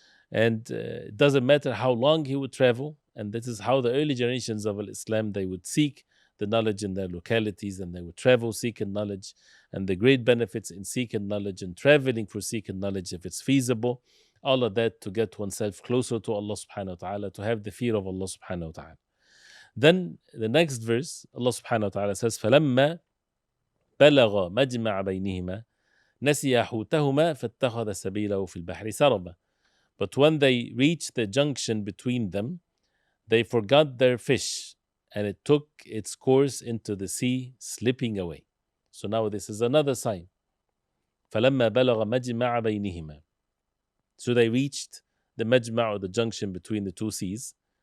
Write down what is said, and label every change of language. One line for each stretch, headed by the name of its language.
English: And it doesn't matter how long he would travel. And this is how the early generations of Islam, they would seek the knowledge in their localities, and they would travel seeking knowledge, and the great benefits in seeking knowledge and traveling for seeking knowledge if it's feasible. All of that to get oneself closer to Allah subhanahu wa ta'ala, to have the fear of Allah subhanahu wa ta'ala. Then the next verse, Allah subhanahu wa ta'ala says,
Arabic: فَلَمَّا بَلَغَ مَجْمَعَ بَيْنِهِمَا نَسِيَ حُوتَهُمَا فَاتَّخَذَ سَبِيلَهُ فِي الْبَحْرِ سَرَبًا.
English: But when they reached the junction between them, they forgot their fish, and it took its course into the sea, slipping away. So now this is another sign.
Arabic: فَلَمَّا بَلَغَ مَجْمَعَ بَيْنِهِمَا.
English: So they reached the majma', or the junction between the two seas.